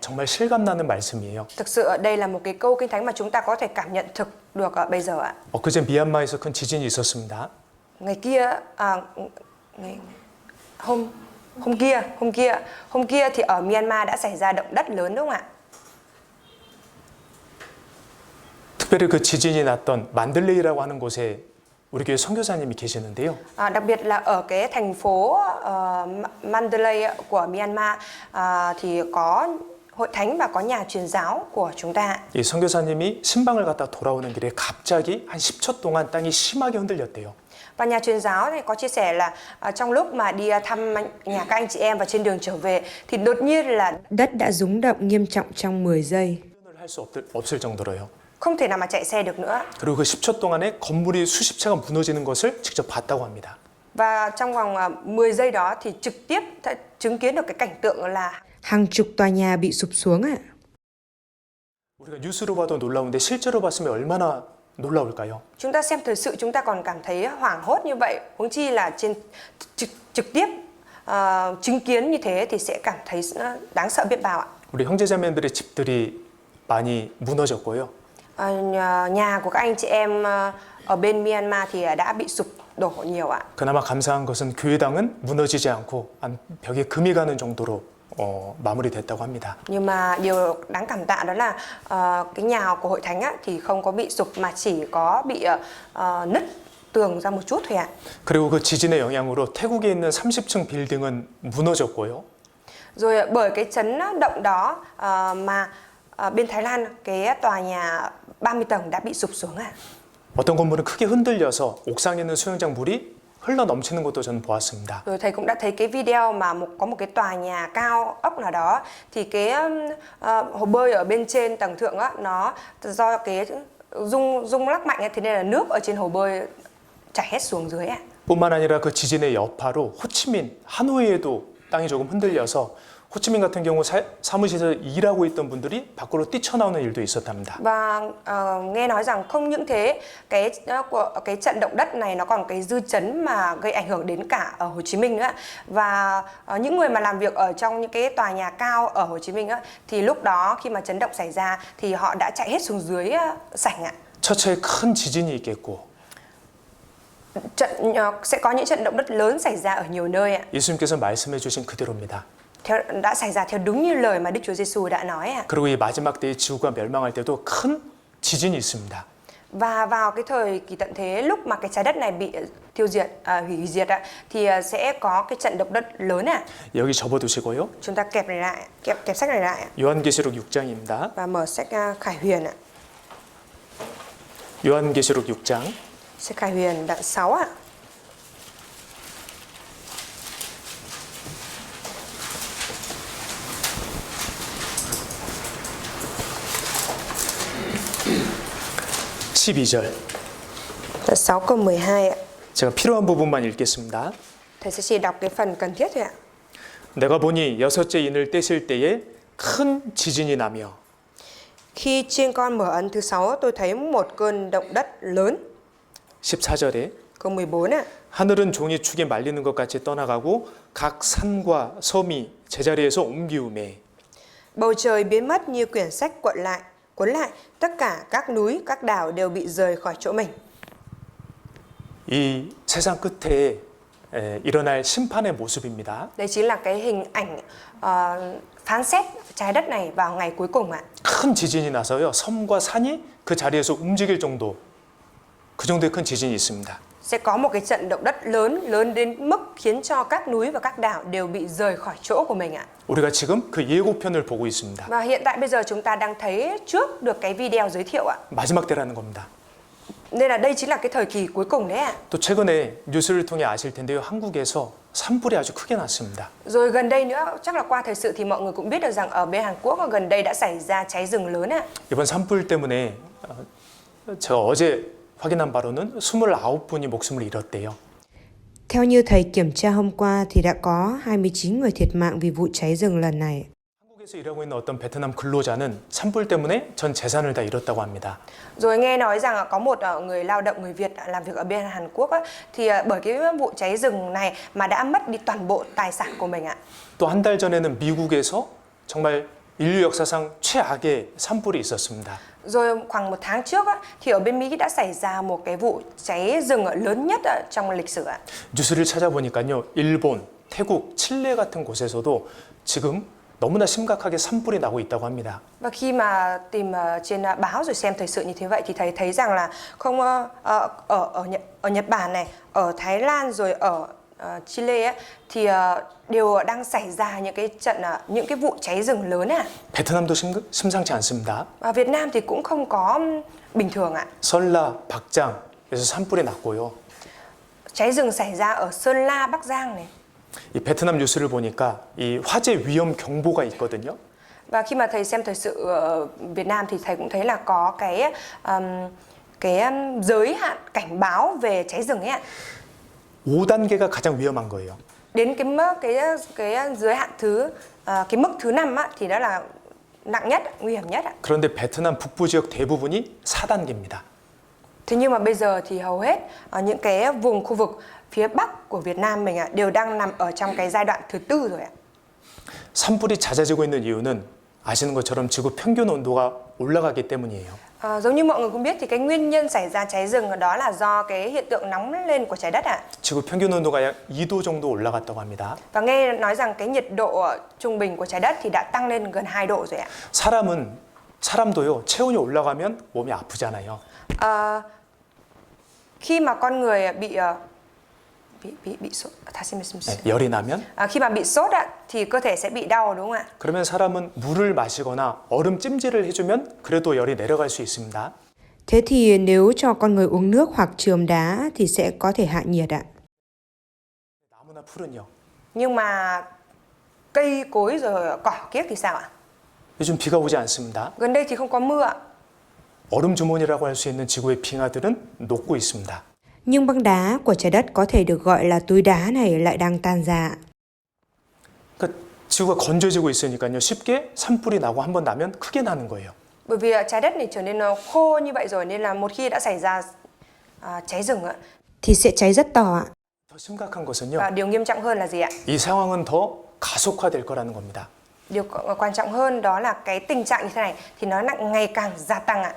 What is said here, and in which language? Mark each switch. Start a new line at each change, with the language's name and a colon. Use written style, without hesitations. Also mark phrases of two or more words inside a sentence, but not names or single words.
Korean: 정말 실감나는 말씀이에요.
Vietnamese: Thực sự đây là một cái câu Kinh Thánh mà chúng ta có thể cảm nhận thực được bây giờ ạ.
Korean: 엊그제 미얀마에서 큰 지진이 있었습니다.
Vietnamese: Ngày kia hôm kia thì ở Myanmar đã xảy ra động đất lớn đúng không ạ?
Korean: 특별히 그 지진이 났던 만들레이라고 하는 곳에 우리 교회 선교사님이 계시는데요.
Vietnamese: Đặc biệt là ở cái thành phố Mandalay của Myanmar thì có hội thánh và có nhà truyền giáo của chúng ta.
Korean: 이 선교사님이 신방을 갔다 돌아오는 길에 갑자기 한 10초 동안 땅이 심하게 흔들렸대요.
Vietnamese: Và nhà truyền giáo này có chia sẻ là trong lúc mà đi thăm nhà các anh chị em và trên đường trở về thì đột nhiên là đất đã rung động nghiêm trọng trong 10 giây.
Korean: 할 수 없을 정도로요.
Vietnamese: Không thể nào mà chạy xe được nữa.
Korean: 그리고 그 10초 동안에 건물이 수십 채가 무너지는 것을 직접 봤다고 합니다.
Vietnamese: Và trong vòng 10 giây đó thì trực tiếp chứng kiến được cái cảnh tượng là hàng chục tòa nhà bị sụp xuống ạ.
Korean: 우리가 뉴스로 봐도 놀라운데 실제로 봤으면 얼마나 놀라울까요?
Vietnamese: Chúng ta xem thời sự chúng ta còn cảm thấy hoảng hốt như vậy, huống chi là trên trực tiếp chứng kiến như thế thì sẽ cảm thấy đáng sợ biết bao ạ.
Korean: 우리 형제자매들의 집들이 많이 무너졌고요.
Vietnamese: Nhà của các anh chị em ở bên Myanmar thì đã bị sụp đổ nhiều ạ.
Korean: 그나마 감사한 것은 교회당은 무너지지 않고 벽에 금이 가는 정도로 마무리됐다고 합니다.
Vietnamese: Nhưng mà điều đáng cảm tạ đó là cái nhà của hội thánh thì không có bị sụp mà chỉ có bị nứt tường ra một chút thôi ạ.
Korean: 그리고 그 지진의 영향으로 태국에 있는 30층 빌딩은 무너졌고요.
Vietnamese: Rồi bởi cái chấn động đó mà bên Thái Lan cái tòa nhà 30 tầng đã bị sụp xuống ạ.
Korean: 어떤 건물은 크게 흔들려서 옥상에 있는 수영장 물이 흘러 넘치는 것도 저는 보았습니다.
Vietnamese: Rồi thầy cũng đã thấy cái video mà có một cái tòa nhà cao ốc nào đó thì cái hồ bơi ở bên trên tầng thượng nó do cái rung lắc mạnh thế nên là nước ở trên hồ bơi chảy hết xuống dưới ạ.
Korean: 뿐만 아니라 그 지진의 여파로 호치민, 하노이에도 땅이 조금 흔들려서 호치민 같은 경우 사무실에서 일하고 있던 분들이 밖으로 뛰쳐나오는 일도 있었답니다.
Vietnamese: Và nghe nói rằng không những thế, cái trận động đất này nó còn cái dư chấn mà gây ảnh hưởng đến cả ở Hồ Chí Minh nữa. Và những người mà làm việc ở trong những cái tòa nhà cao ở Hồ Chí Minh thì lúc đó khi mà chấn động xảy ra thì họ đã chạy hết xuống dưới sảnh ạ.
Korean: 처처에 큰 지진이 있겠고
Vietnamese: Sẽ có những trận động đất lớn xảy ra ở nhiều nơi ạ.
Korean: 예수님께서 말씀해 주신 그대로입니다.
Vietnamese: Đã xảy ra theo đúng như lời mà Đức Chúa Giêsu đã nói ạ.
Korean: 그리고 이 마지막 때의 지구가 멸망할 때도 큰 지진이 있습니다.
Vietnamese: Và vào cái thời kỳ tận thế lúc mà cái trái đất này bị tiêu diệt, hủy diệt thì sẽ có cái trận động đất lớn ạ.
Korean: 여기 접어두시고요.
Vietnamese: Chúng ta kẹp này lại, kẹp sách này lại
Korean: 요한계시록 6장입니다.
Vietnamese: và mở sách Khải Huyền ạ.
Korean: 요한계시록 6장
Vietnamese: Sách Khải Huyền đoạn 6 ạ. Đoạn 6 câu 12 ạ.
Korean: 제가 필요한 부분만 읽겠습니다.
Vietnamese: Thầy sẽ chỉ đọc cái phần cần thiết thôi ạ.
Korean: 내가 보니 여섯째 인을 떼실 때에 큰 지진이 나며
Vietnamese: Khi chiên con mở ấn thứ 6 tôi thấy một cơn động đất lớn.
Korean: 14절에
Vietnamese: Câu 14 ạ.
Korean: 하늘은 종이 축에 말리는 것 같이 떠나가고 각 산과 섬이 제자리에서 옮기우매
Vietnamese: Bầu trời biến mất như quyển sách cuốn lại, tất cả các núi, các đảo đều bị rời khỏi chỗ mình.
Korean: 이 세상 끝에 일어날 심판의 모습입니다.
Vietnamese: Đây chính là cái hình ảnh phán xét trái đất này vào ngày cuối cùng ạ.
Korean: 큰 지진이 나서요. 섬과 산이 그 자리에서 움직일 정도 그 정도의 큰 지진이 있습니다.
Vietnamese: Sẽ có một cái trận động đất lớn đến mức khiến cho các núi và các đảo đều bị rời khỏi chỗ của mình ạ.
Korean: 우리가 지금 그 예고편을 보고 있습니다.
Vietnamese: Và hiện tại bây giờ chúng ta đang thấy trước được cái video giới thiệu ạ.
Korean: 마지막 때라는 겁니다.
Vietnamese: Nên là đây chính là cái thời kỳ cuối cùng đấy ạ.
Korean: 또 최근에 뉴스를 통해 아실 텐데요. 한국에서 산불이 아주 크게 났습니다.
Vietnamese: Rồi gần đây nữa, chắc là qua thời sự thì mọi người cũng biết được rằng ở bên Hàn Quốc gần đây đã xảy ra cháy rừng lớn ạ.
Korean: 이번 산불 때문에 제가 어제 확인한 바로는 29분이 목숨을 잃었대요.
Vietnamese: Theo như thầy kiểm tra hôm qua thì đã có 29 người thiệt mạng vì vụ cháy rừng lần này.
Korean: 한국에서 일하고 있는 어떤 베트남 근로자는 산불 때문에 전 재산을 다 잃었다고 합니다.
Vietnamese: Rồi nghe nói rằng có một người lao động người Việt làm việc ở bên Hàn Quốc thì bởi cái vụ cháy rừng này mà đã mất đi toàn bộ tài sản của mình ạ.
Korean: 또 한 달 전에는 미국에서 정말 인류 역사상 최악의 산불이 있었습니다.
Vietnamese: Rồi khoảng một tháng trước thì ở bên Mỹ đã xảy ra một cái vụ cháy rừng lớn nhất trong lịch sử ạ.
Korean: 뉴스를 찾아보니까요. 일본, 태국, 칠레 같은 곳에서도 지금 너무나 심각하게 산불이 나고 있다고 합니다.
Vietnamese: Và khi mà tìm trên báo rồi xem thời sự như thế vậy thì thầy thấy rằng là không ở Nhật Bản này, ở Thái Lan rồi ở Chile thì đều đang xảy ra những cái vụ cháy rừng lớn ạ.
Korean: 베트남도 심상치 않습니다.
Vietnamese: Và Việt Nam thì cũng không có bình thường ạ.
Korean: 설라, 박장에서 산불이 났고요.
Vietnamese: Cháy rừng xảy ra ở Sơn La, Bắc Giang này.
Korean: 이 베트남 뉴스를 보니까 이 화재 위험 경보가 있거든요.
Vietnamese: Và khi mà thầy xem thời sự ở Việt Nam thì thầy cũng thấy là có cái giới hạn cảnh báo về cháy rừng ấy ạ.
Korean: 5단계가 가장 위험한 거예요.
Vietnamese: Đến cái giới hạn cái mức thứ 5 thì đó là nặng nhất, nguy hiểm nhất ạ.
Korean: 그런데 베트남 북부 지역 대부분이 4단계입니다.
Vietnamese: Thế nhưng mà bây giờ thì hầu hết những cái vùng khu vực phía Bắc của Việt Nam mình đều đang nằm ở trong cái giai đoạn thứ 4 rồi ạ.
Korean: 산불이 잦아지고 있는 이유는 아시는 것처럼 지구 평균 온도가 올라가기 때문이에요.
Vietnamese: Giống như mọi người cũng biết thì cái nguyên nhân xảy ra cháy rừng đó là do cái hiện tượng nóng lên của trái đất ạ.
Korean: 지구 평균 온도가 약 2도 정도 올라갔다고 합니다.
Vietnamese: Và nghe nói rằng cái nhiệt độ trung bình của trái đất thì đã tăng lên gần 2 độ rồi ạ.
Korean: 사람도요 체온이 올라가면 몸이 아프잖아요.
Vietnamese: Khi mà con người bị sốt,
Korean: 열이 나면
Vietnamese: khi mà bị sốt thì cơ thể sẽ bị đau đúng không ạ?
Korean: 그러면 사람은 물을 마시거나 얼음 찜질을 해주면 그래도 열이 내려갈 수 있습니다.
Vietnamese: Thế thì nếu cho con người uống nước hoặc chườm đá thì sẽ có thể hạ nhiệt ạ.
Korean: 나무나 풀은요.
Vietnamese: Nhưng mà cây cối rồi cỏ kiếc thì sao ạ?
Korean: 요즘 비가 오지 않습니다.
Vietnamese: Gần đây thì không có mưa ạ.
Korean: 얼음 주머니라고 할 수 있는 지구의 빙하들은 녹고 있습니다.
Vietnamese: Nhưng băng đá của trái đất có thể được gọi là túi đá này lại đang tan ra.
Korean: 그러니까 지구가 건조해지고 있으니까요. 쉽게 산불이 나고 한번 나면 크게 나는 거예요.
Vietnamese: Bởi vì trái đất này trở nên khô như vậy rồi nên là một khi đã xảy ra cháy rừng thì sẽ cháy rất to ạ.
Korean: 더 심각한 것은요.
Vietnamese: Và điều nghiêm trọng hơn là gì ạ?
Korean: 이 상황은 더 가속화될 거라는 겁니다.
Vietnamese: Điều quan trọng hơn đó là cái tình trạng như thế này thì nó ngày càng gia tăng ạ.